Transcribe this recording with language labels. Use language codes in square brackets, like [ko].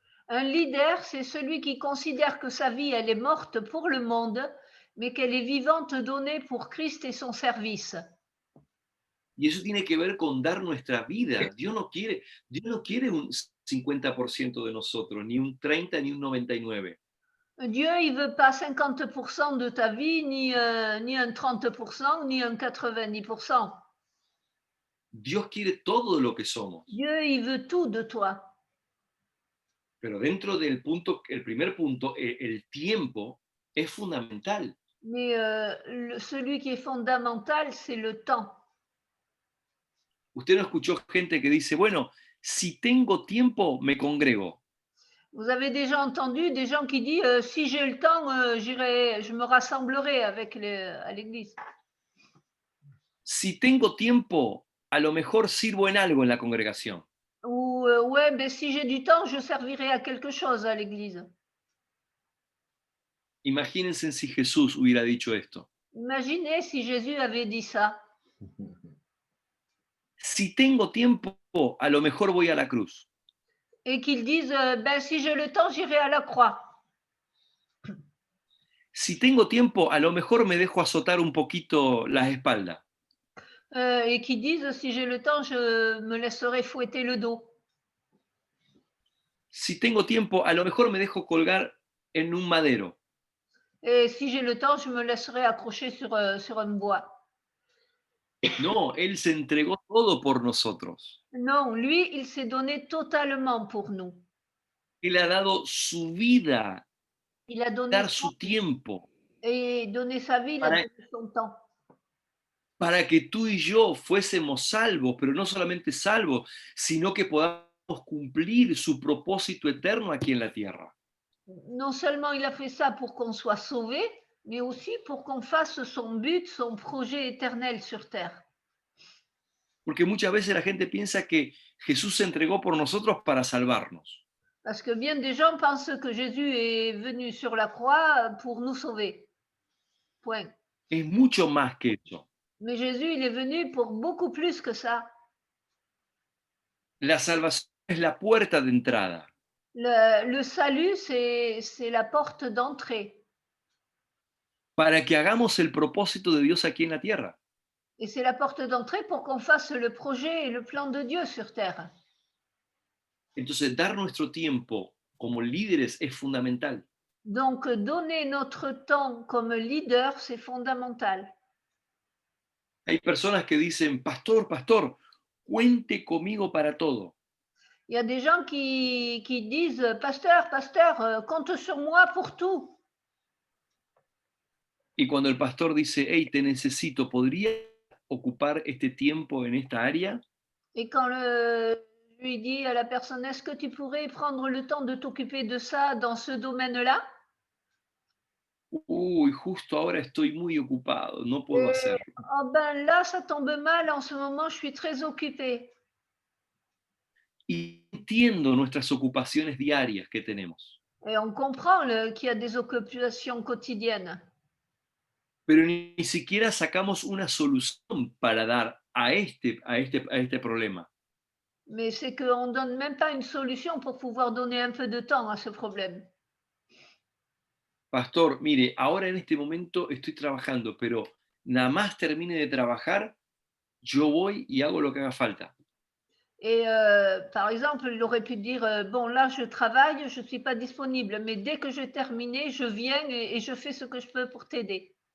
[fr] Un leader, c'est celui qui considère que sa vie, elle est morte pour le monde, mais qu'elle est vivante, donnée pour Christ et son service. [es] Y eso tiene que ver con dar nuestra vida. Dios no quiere un 50% de nosotros, ni un 30, ni un 99. [fr] Dieu, il veut pas 50% de ta vie, ni un 30%, ni un 90%. [es] Dios quiere todo lo que somos. [fr] Dieu, il veut tout de toi. [es] Pero dentro del punto, el primer punto, el tiempo es fundamental. [fr] Mais celui qui est fondamental, c'est le temps. [es] Usted no escuchó gente que dice, bueno, si tengo tiempo, me congrego. [fr] Vous avez déjà entendu des gens qui disent si j'ai le temps, je me rassemblerai à l'église. [es] Si tengo tiempo, a lo mejor sirvo en algo en la congregación. [fr] Ou ouais, ben, si j'ai du temps, je servirai à quelque chose à l'église. [es] Imagínense si Jesús hubiera dicho esto. [fr] Imaginez si Jésus avait dit ça. [es] Si tengo tiempo, a lo mejor voy a la cruz. [fr] Et qu'ils disent ben, si j'ai le temps, j'irai à la croix. [es] Si tengo tiempo, a lo mejor me dejo azotar un poquito las espaldas. [fr] Et qui disent si j'ai le temps, je me laisserai fouetter le dos. [es] Si tengo tiempo, a lo mejor me dejo colgar en un madero. [fr] Et si j'ai le temps, je me laisserai accrocher sur un bois. [es] No, Él se entregó todo por nosotros. [fr] Non, lui, il s'est donné totalement pour nous. [es] Él ha dado su vida, [fr] Il a donné [es] dar [fr] sa [es] su [fr] vie. [es] tiempo, [fr] Et donner sa vie, il a [es] para, [fr] donné son temps. [es] para que tú y yo fuésemos salvos, pero no solamente salvos, sino que podamos cumplir su propósito eterno aquí en la tierra. [fr] Non seulement il a fait ça pour qu'on soit sauvé, mais aussi pour qu'on fasse son but, son projet éternel sur terre. [es] Porque muchas veces la gente piensa que Jesús se entregó por nosotros para salvarnos. [fr] Parce que bien des gens pensent que Jésus est venu sur la croix pour nous sauver. Point. [es] Es mucho más que eso. [fr] Mais Jésus, il est venu pour beaucoup plus que ça. [es] La salvación es la puerta de entrada. [fr] Le salut, c'est la porte d'entrée. [es] Para que hagamos el propósito de Dios aquí en la tierra. [fr] Et c'est la porte d'entrée pour qu'on fasse le projet et le plan de Dieu sur terre. [es] Entonces, dar nuestro tiempo como líderes es fundamental. [fr] Donc, donner notre temps comme leader, c'est fondamental. [es] Hay personas que dicen, pastor, pastor, cuente conmigo para todo. [fr] Il y a des gens qui disent, pasteur, pasteur, compte sur moi pour tout. [es] Y cuando el pastor dice, hey, te necesito, ¿podría ocupar este tiempo en esta área? [fr] Et quand lui dit à la personne, est-ce que tu pourrais prendre le temps de t'occuper de ça dans ce domaine-là? [es] Uy, justo ahora estoy muy ocupado, no puedo [fr] Et, [es] hacerlo. [fr] oh ben là, ça tombe mal, en ce moment, je suis très occupée. [es] Y entiendo nuestras ocupaciones diarias que tenemos, [fr] Et on comprend qu'il y a des occupations quotidiennes. [es] pero ni siquiera sacamos una solución para dar a este problema. [fr] Mais c'est qu'on ne donne même pas une solution pour pouvoir donner un peu de temps à ce problème. [es] Pastor, mire, ahora en este momento estoy trabajando, pero nada más termine de trabajar, yo voy y hago lo que haga falta. [fr] Et par exemple, il aurait pu dire, bon là, je travaille, je ne suis pas disponible, mais dès que j'ai terminé, je viens et je fais ce que je peux pour t'aider.